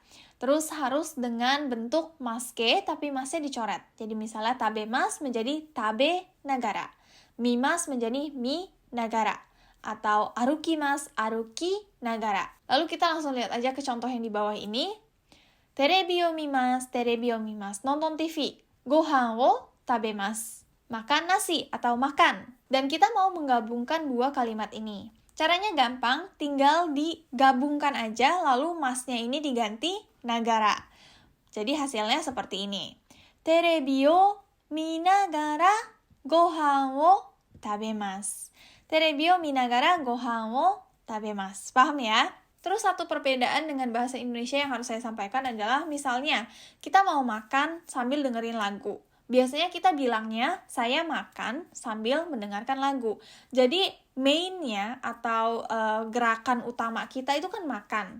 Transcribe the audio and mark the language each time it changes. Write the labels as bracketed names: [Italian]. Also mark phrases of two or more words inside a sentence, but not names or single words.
[Indonesian] Terus harus dengan bentuk maske, tapi masnya dicoret. Jadi misalnya tabemas menjadi [Japanese] 食べ ながら. [Indonesian] Mimas menjadi [Japanese] 見 ながら. [Indonesian] Atau [Japanese] 歩きます、歩き ながら. [Indonesian] Lalu kita langsung lihat aja ke contoh yang di bawah ini. [Japanese] テレビ を 見ます、テレビ を 見ます. [Indonesian] Nonton TV. [Japanese] ご飯 を 食べます. [Indonesian] Makan nasi atau makan. Dan kita mau menggabungkan dua kalimat ini. Caranya gampang, tinggal digabungkan aja, lalu masnya ini diganti nagara. Jadi hasilnya seperti ini. [Japanese] テレビ を 見ながら ご飯 を 食べます. テレビ を 見ながら ご飯 を 食べます. [Indonesian] Paham ya? Terus satu perbedaan dengan bahasa Indonesia yang harus saya sampaikan adalah misalnya kita mau makan sambil dengerin lagu. Biasanya kita bilangnya saya makan sambil mendengarkan lagu. Jadi mainnya atau gerakan utama kita itu kan makan.